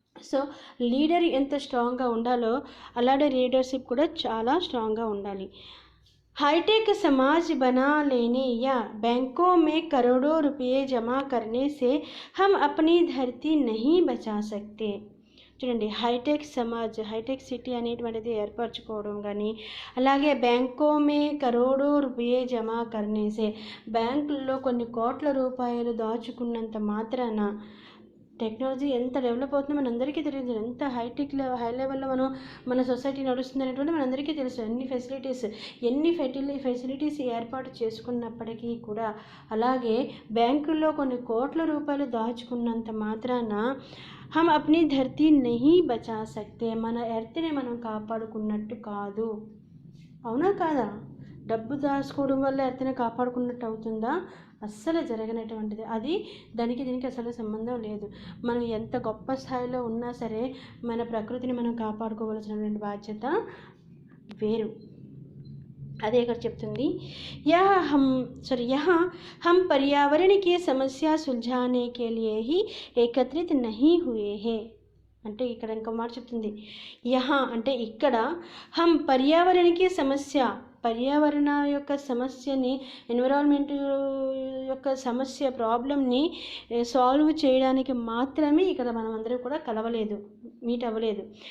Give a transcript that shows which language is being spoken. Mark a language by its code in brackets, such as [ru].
[te] So leader ఎంత స్ట్రాంగ్గా ఉండాలో అలాగే లీడర్షిప్ కూడా చాలా స్ట్రాంగ్గా ఉండాలి। [hi] हाईटेक समाज बना लेने या बैंकों में करोड़ों रुपए जमा करने से हम अपनी धरती नहीं बचा सकते. [te] చూడండి, హైటెక్ సిటీ అనేటువంటిది ఏర్పరచుకోవడం కానీ, అలాగే [hi] బ్యాంకోమే కరోడో రూపాయే జమా కర్నేసే, [te] బ్యాంకుల్లో కొన్ని కోట్ల రూపాయలు దాచుకున్నంత మాత్రాన టెక్నాలజీ ఎంత డెవలప్ అవుతుందో మనందరికీ తెలియదు. ఎంత హై లెవెల్లో మన సొసైటీ నడుస్తుంది అనేటువంటి మనందరికీ తెలుసు. ఎన్ని ఫెసిలిటీస్ ఏర్పాటు చేసుకున్నప్పటికీ కూడా, అలాగే బ్యాంకుల్లో కొన్ని కోట్ల రూపాయలు దాచుకున్నంత మాత్రాన [hi] హమ్ అప్నీ ధర్తీ నహీ బచా సక్తే, [te] మన ఎర్త్ని మనం కాపాడుకున్నట్టు కాదు. అవునా కాదా? డబ్బు దాచుకోవడం వల్ల ఎర్త్ని కాపాడుకున్నట్టు అవుతుందా? అస్సలు జరగనటువంటిది. అది దీనికి అసలు సంబంధం లేదు. మనం ఎంత గొప్ప స్థాయిలో ఉన్నా సరే మన ప్రకృతిని మనం కాపాడుకోవాల్సినటువంటి బాధ్యత వేరు. అదే ఇక్కడ చెప్తుంది, [hi] यहाँ हम पर्यावरण की समस्या सुलझाने के लिए ही एकत्रित नहीं हुए हैं. [te] అంటే ఇక్కడ ఇంకో మాట చెప్తుంది, యహా అంటే ఇక్కడ, హమ్ పర్యావరణకి పర్యావరణ యొక్క సమస్యని, ఎన్విరాన్మెంట్ యొక్క సమస్య ప్రాబ్లమ్ని సాల్వ్ చేయడానికి మాత్రమే ఇక్కడ మనం అందరం కూడా మీట్ అవ్వలేదు.